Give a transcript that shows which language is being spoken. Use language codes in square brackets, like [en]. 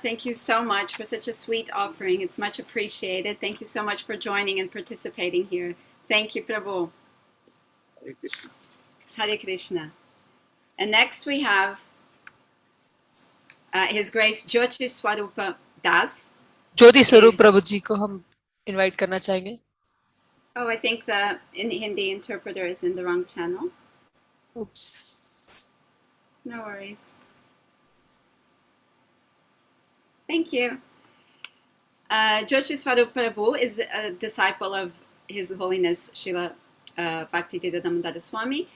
[en] Thank you so much for such a sweet offering. It's much appreciated. Thank you so much for joining and participating here. Thank you, Prabhu. Hare Krishna. Hare Krishna. And next we have His Grace Jyoti Swarupa Das. [hi] ज्योति स्वरूप प्रभु जी को हम invite करना चाहेंगे. [en] Oh, I think the Hindi interpreter is in the wrong channel. Oops. No worries. Thank you. Jyoti Swarup Prabhu is a disciple of His Holiness Srila Bhakti Damodara Swami.